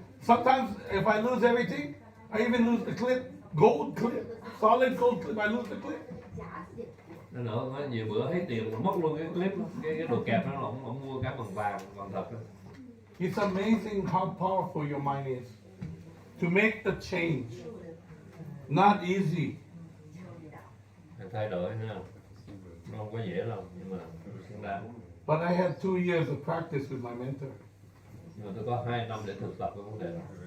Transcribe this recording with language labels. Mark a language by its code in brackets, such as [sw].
[en] Sometimes if I lose everything, I even lose the clip, gold clip, solid gold clip. I lose the clip. [vi] Nên nữa, có nhiều bữa thấy tiền mà mất luôn cái clip, cái đồ kẹp nó là ông mua cái bằng vàng thật đó. [en] It's amazing how powerful your mind is to make the change. Not easy. [vi] Thay đổi nữa, nó không có dễ đâu, nhưng mà xứng đáng. [en] But I had 2 years of practice with my mentor. [vi] Nhưng mà tôi có 2 năm để thực tập cái vấn đề đó.